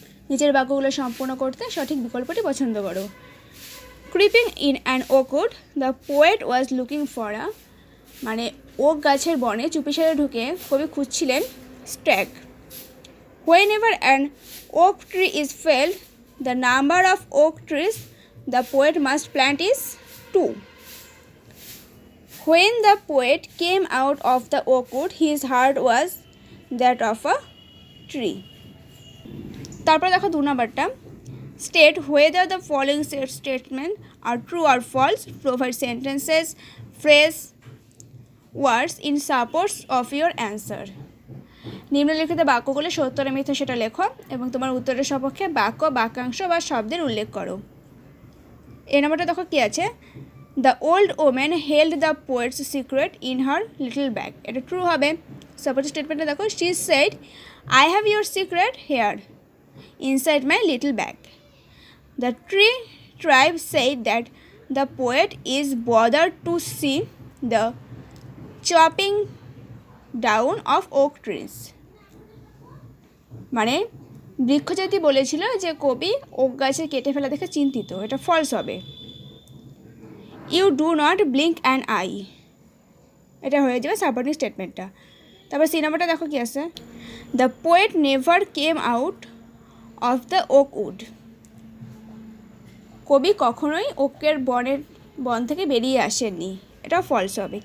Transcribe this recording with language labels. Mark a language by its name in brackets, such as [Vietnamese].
[Bangla] নিচের বাক্যগুলো সম্পূর্ণ করতে সঠিক বিকল্পটি পছন্দ করো। [English] Creeping in an oakwood the poet was looking for a. [Bangla] মানে ওক গাছের বনে চুপিসারে ঢুকে কবি খুঁজছিলেন stag. [English] Whenever an oak tree is felled the number of oak trees the poet must plant is 2. When the poet came out of the oakwood, his heart was that of a tree. [Bangla] তারপর দেখো 2 নম্বরটা, [English] State whether the following statement are true or false. Provide sentences, phrase, words in support of your answer. [Bangla] নিম্নলিখিত বাক্যগুলো সত্য না মিথ্যা সেটা লেখো এবং তোমার উত্তরের সপক্ষে বাক্য, বাক্যাংশ বা শব্দের উল্লেখ করো। এই নম্বরটা দেখো কী আছে। [English] The old woman held the poet's secret in her little bag. [Bangla] এটা ট্রু হবে। [English] suppose স্টেটমেন্টটা [Bangla] দেখো, [English] She said I have your secret here inside my little bag. The tree tribe said that the poet is bothered to see the chopping down of oak trees. [Bangla] মানে বৃক্ষজাতি বলেছিল যে কবি okay গাছের কেটে ফেলা দেখে চিন্তিত, এটা ফলস হবে। [English] you do not blink an eye, [Bangla] এটা হয়ে যাবে সাপোর্টিং স্টেটমেন্টটা। তারপর সি নাম্বারটা দেখো কি আছে, [English] the poet never came out of the oak wood, [Bangla] কবি কখনোই ওকের বন থেকে বেরিয়ে আসেননি, এটা ফলস হবে।